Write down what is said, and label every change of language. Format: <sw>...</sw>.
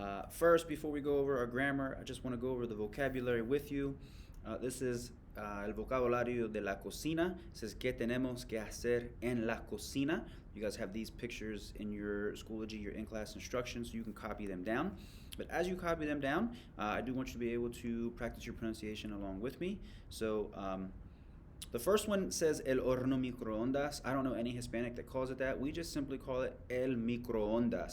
<en>First, before we go over our grammar, I just want to go over the vocabulary with you. This is</en> <es>el vocabulario de la cocina.</es> <en>It says,</en> <es>¿qué tenemos que hacer en la cocina?</es> <en>You guys have these pictures in your Schoology, your in-class instructions, so you can copy them down. But as you copy them down, I do want you to be able to practice your pronunciation along with me. So the first one says el horno microondas. I don't know any Hispanic that calls it that. We just simply call it el microondas.</en>